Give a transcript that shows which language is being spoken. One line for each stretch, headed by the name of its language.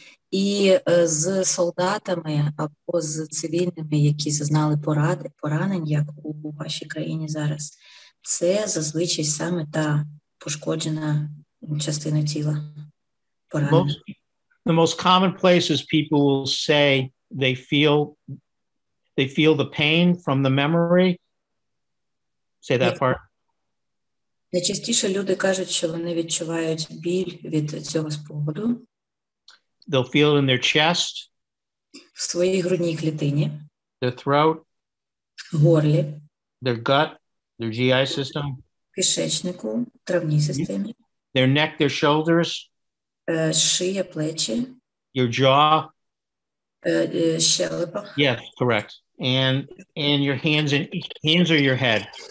Ukrainian: І з солдатами або з цивільними, які зазнали поранень, як у вашій країні зараз, це зазвичай саме та пошкоджена частина тіла. Поранення.
English: The most common places people will say they feel the pain from the memory. Say that part.
Ukrainian: Найчастіше люди кажуть, що вони відчувають біль від цього спогаду.
English: They'll feel it in their chest.
Ukrainian: В своїй грудній клітині.
English: Their throat.
Ukrainian: Горлі.
English: Their gut, their GI system.
Ukrainian: Кишечнику, травній системі.
English: Their neck, their shoulders.
Ukrainian: Шия, плечі.
English: Your jaw.
Ukrainian: Щелепа.
English: Yes, correct. And your hands are your head.